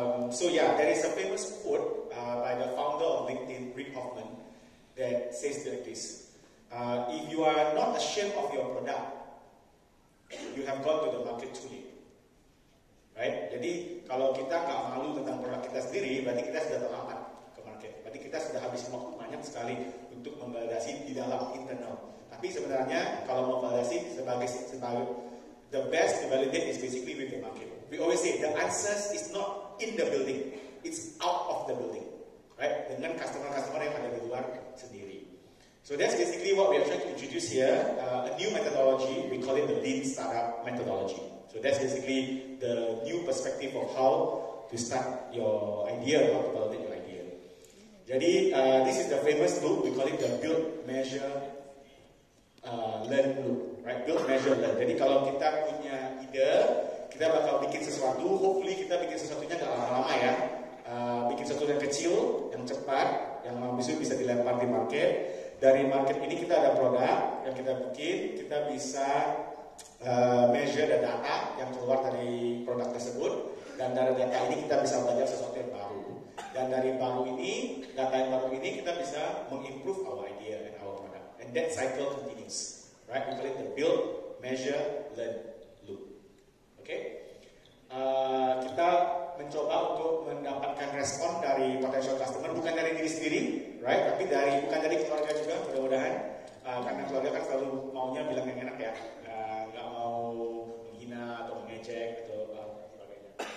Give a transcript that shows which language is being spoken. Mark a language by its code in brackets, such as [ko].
[en] So yeah, there is a famous quote by the founder of LinkedIn, Rick Hoffman, that says like this: if you are not ashamed of your product, you have gone to the market too late. Right? [id] Jadi kalau kita nggak malu tentang produk kita sendiri, berarti kita sudah terlambat ke market. Berarti kita sudah habis waktu banyak sekali untuk memvalidasi di dalam internal. Tapi sebenarnya kalau memvalidasi sebagai [en] the best to validate is basically with the market. We always say the answers is not in the building, it's out of the building, right? [id] Dengan customer-customer yang ada di luar sendiri. [en] So that's basically what we are trying to introduce here, a new methodology. We call it the Lean Startup methodology. So that's basically the new perspective of how to start your idea, how to validate your idea. Jadi this is the famous loop. We call it the build, measure, learn loop, right? Build, measure, learn. [id] Jadi kalau kita punya ide, kita bakal bikin sesuatu. Hopefully kita bikin sesuatunya nggak lama-lama ya. Bikin sesuatu yang kecil, yang cepat, yang habis itu bisa dilempar di market. Dari market ini kita ada produk yang kita bikin, kita bisa [en] measure the data [id] yang keluar dari produk tersebut, dan dari data ini kita bisa belajar sesuatu yang baru. Dan dari data yang baru ini kita bisa mengimprove [en] our idea and our product. And that cycle continues, right? We call it the build, measure, learn loop. Okay? [id] Kita mencoba untuk mendapatkan respon dari [en] potential customer, [id] bukan dari diri sendiri, right? Tapi bukan dari keluarga juga, mudah-mudahan. Karena keluarga kan selalu maunya bilang yang enak ya, nggak mau menghina atau mengejek atau sebagainya.